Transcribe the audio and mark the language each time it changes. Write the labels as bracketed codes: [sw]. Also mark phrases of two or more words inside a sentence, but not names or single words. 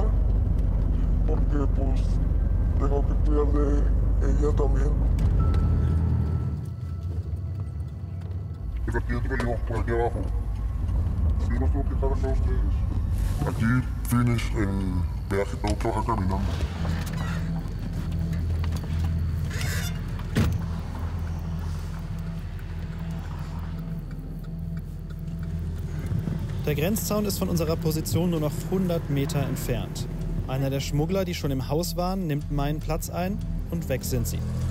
[es] Porque pues tengo que cuidar de ella también. Pero aquí entro yo, por aquí abajo. Sí, los tengo que dejar acá a ustedes. Aquí, finish el peaje, tengo que bajar caminando. [de] Der Grenzzaun ist von unserer Position nur noch 100 Meter entfernt. Einer der Schmuggler, die schon im Haus waren, nimmt meinen Platz ein und weg sind sie.